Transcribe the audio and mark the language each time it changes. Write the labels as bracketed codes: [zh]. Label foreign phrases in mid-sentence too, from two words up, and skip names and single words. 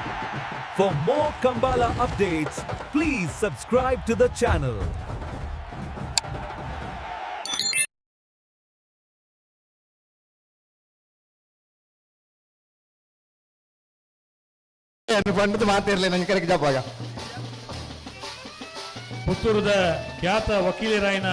[en] For more Kambala updates, please subscribe to the channel. [kn] ಪಂಡದ ಮಾತಿರಲಿ ನನ್ನ ಕರೆಗೆ ಜಪಾಗ ಪುತ್ತೂರದ ಖ್ಯಾತ ವಕೀಲರಾಯನ